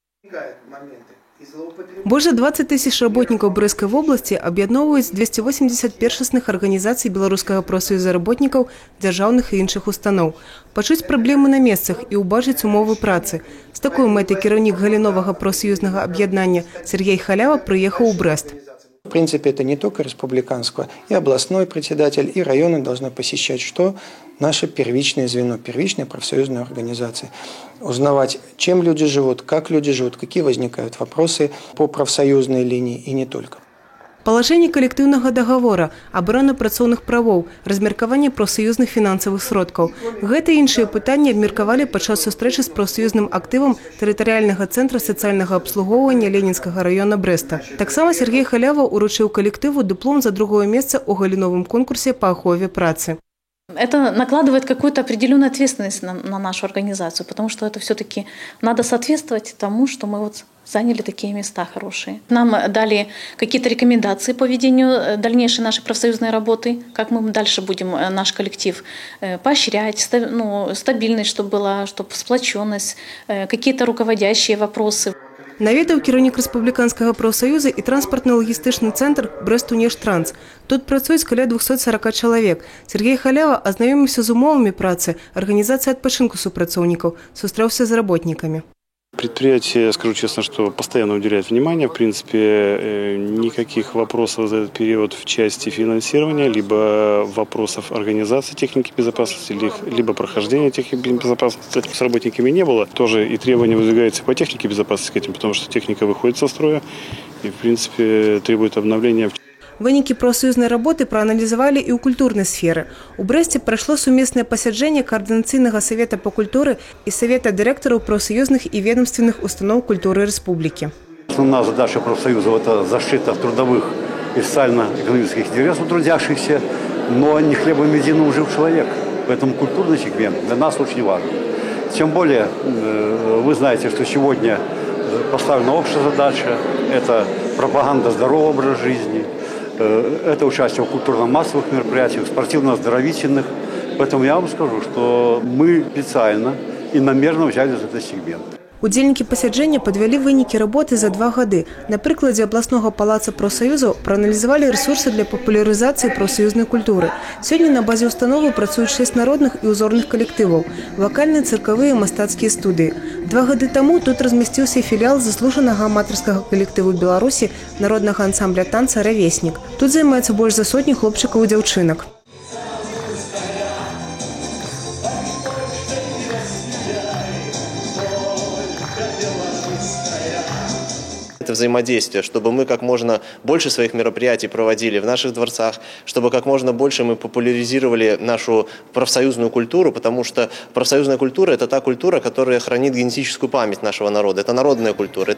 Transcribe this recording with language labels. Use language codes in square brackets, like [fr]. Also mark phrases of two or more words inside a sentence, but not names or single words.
[be] Больш за 20 тысяч работнікаў Брэсцкай вобласці аб'ядноўваюць 280 першасных арганізацый Беларускага профсаюза работнікаў, дзяржаўных і іншых устаноў. Пачуць праблемы на месцах і ўбачыць умовы працы. З такой мэтай кіраўнік галіновага профсаюзнага аб'яднання Сергей Халява прыехаў у Брэст. [ru] В принципе, это не только республиканского, и областной председатель, и районы должны посещать, что наше первичное звено, первичная профсоюзная организация. Узнавать, чем люди живут, какие возникают вопросы по профсоюзной линии и не только. [be] Палажэнне калектыўнага даговора, абарона працоўных правоў, размеркаванне профсаюзных фінансавых сродкаў. Гэта і іншыя пытанні абмеркавалі падчас сустрэчы з профсаюзным актывам тэрытарыяльнага цэнтра сацыяльнага абслугоўвання Ленінскага района Брэста. Таксама Сергей Халява уручыў калектыву дыплом за другое месца ў галіновым конкурсе па ахове працы. [ru] Это накладывает какую-то определенную ответственность на нашу организацию, потому что это все-таки надо соответствовать тому, что мы вот заняли такие места хорошие. Нам дали какие-то рекомендации по ведению дальнейшей нашей профсоюзной работы, как мы дальше будем наш коллектив поощрять, стабильность, чтобы была, чтобы сплоченность, какие-то руководящие вопросы. [be] Наведаў кіраўнік рэспубліканскага профсаюза і транспартна-лагістычны цэнтр «Брэст-Унештранс». Тут працуюць каля 240 чалавек. Сергей Халява азнаёміўся з умовамі працы, арганізацыі адпачынку супрацоўнікаў, сустрэўся з работнікамі. [ru] Предприятие, скажу честно, что постоянно уделяет внимание. В принципе, никаких вопросов за этот период в части финансирования, либо вопросов организации техники безопасности, либо прохождения техники безопасности с работниками не было. Тоже и требования выдвигаются по технике безопасности к этим, потому что техника выходит со строя и, в принципе, требует обновления. [be] Вынікі профсаюзнай работы прааналізавалі і ў культурнай сферы. У Брэсце прайшло сумеснае пасяджэнне [ru] Координационного совета по культуре и Совета директоров профсоюзных и ведомственных [be] установ культуры республики. [ru] Основная задача профсоюзов – это защита трудовых и социально-экономических интересов трудящихся, но не хлебом единым жив человек. Поэтому культурный сегмент для нас очень важен. Тем более, вы знаете, что сегодня поставлена общая задача – это пропаганда здорового образа жизни, это участие в культурно-массовых мероприятиях, спортивно-оздоровительных. Поэтому я вам скажу, что мы специально и намеренно взяли за этот сегмент. [be] Удзельнікі пасяджэння падвялі вынікі работы за 2 гады. На прыкладзе абласнога палаца профсаюзаў прааналізавалі рэсурсы для папулярызацыі профсаюзнай культуры. Сёння на базе установы працуюць 6 народных і ўзорных калектываў, вакальныя, цыркавыя, мастацкія студыі. 2 гады таму тут размясціўся філіал заслужанага аматарскага калектыву Беларусі народнага ансамбля танца «Равеснік». Тут займаецца больш за 100 хлопчыкаў і дзяўчынак. [ru] Это взаимодействие, чтобы мы как можно больше своих мероприятий проводили в наших дворцах, чтобы как можно больше мы популяризировали нашу профсоюзную культуру, потому что профсоюзная культура – это та культура, которая хранит генетическую память нашего народа, это народная культура.